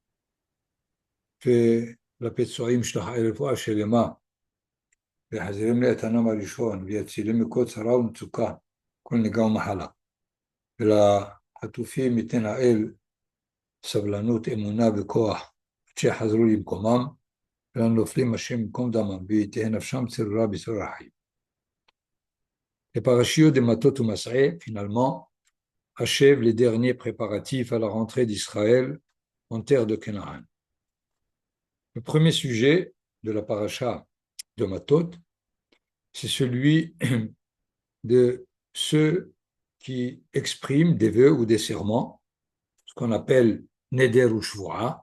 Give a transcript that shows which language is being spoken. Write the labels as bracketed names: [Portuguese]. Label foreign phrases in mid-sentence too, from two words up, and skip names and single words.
[Hebrew] ולפצועים שלחה רפואה שלמה, ויחזירים לאיתנם הראשון, ויצילם מכל צרה ומצוקה, כל נגע ומחלה. ולחטופים ייתן האל סבלנות, אמונה וכוח, עד שיחזרו למקומם, ולנופלים השם ייקום דמם, ויתהה נפשם צרורה בצרור החיים. [French] Les parachutes de Matot ou Mas'eh, finalement, achèvent les derniers préparatifs à la rentrée d'Israël en terre de Canaan. Le premier sujet de la paracha de Matot, c'est celui de ceux qui expriment des vœux ou des serments, ce qu'on appelle Neder ou Shvu'a.